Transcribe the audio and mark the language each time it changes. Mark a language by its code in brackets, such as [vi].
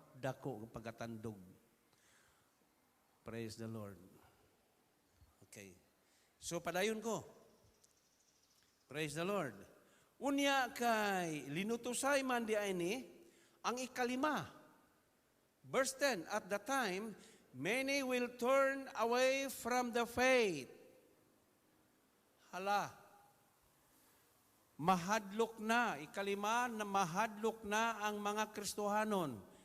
[ceb] Dako ang pagkatandog. [en] Praise the Lord. Okay. So [ceb] padayon ko. [en] Praise the Lord. [ceb] Unya kay linutusay man di ini ang ikalima. [en] Verse 10, at the time, many will turn away from the faith. [ceb] Hala. Mahadlok na, ikalima na mahadlok na ang mga Kristohanon.